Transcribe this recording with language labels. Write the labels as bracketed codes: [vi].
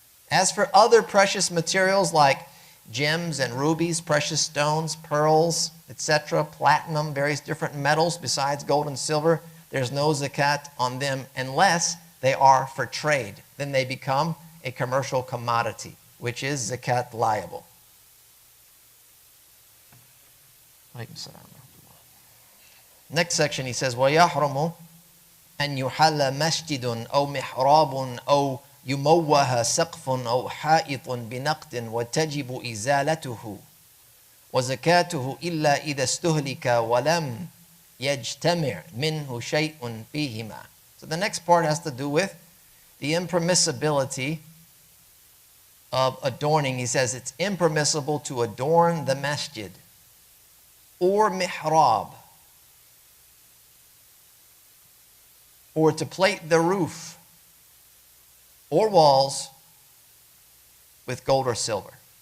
[en] As for other precious materials like gems and rubies, precious stones, pearls, etc., platinum, various different metals besides gold and silver, there's no zakat on them unless they are for trade. Then they become a commercial commodity, which is zakat liable. Next section he says, [ar] وَيَحْرُمُ أَنْ يُحَلَّ مَسْجِدٌ أَوْ مِحْرَابٌ أَوْ يُمَوَّهَ سَقْفٌ أَوْ حَائِطٌ بِنَقْدٍ وَتَجِبُ إِزَالَتُهُ وَزَكَاتُهُ إِلَّا إِذَا اسْتُهْلِكَ وَلَمْ يَجْتَمِعْ مِنْهُ شَيْءٌ فِيهِمَا. [en] So the next part has to do with the impermissibility of adorning. He says it's impermissible to adorn the masjid or mihrab, or to plate the roof or walls with gold or silver.